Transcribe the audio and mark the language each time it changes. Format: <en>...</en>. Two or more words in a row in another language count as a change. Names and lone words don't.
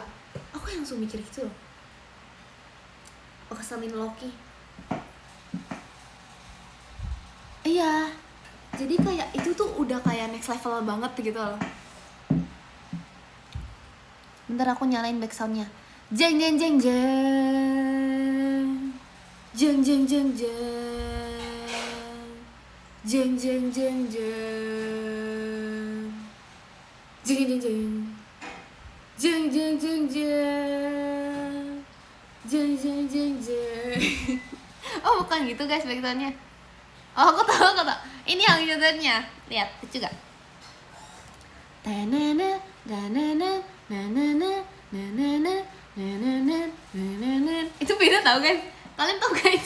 <id>Aku yang langsung mikir gitu loh. Keselin Loki. Iya, jadi kayak itu tuh udah kayak</id> <en>next level</en> <id>banget gitu loh. Bentar aku nyalain backsoundnya. Jeng jeng jeng jeng, jeng jeng jeng jeng, jeng jeng jeng jeng, jeng jeng jeng, jeng jeng jeng jeng, jeng jeng jeng jeng. Oh bukan gitu guys backsoundnya. Oh aku tahu. Ini yang usernya. Lihat, lucu gak? Itu beda tau guys, kalian tau gak itu?</id>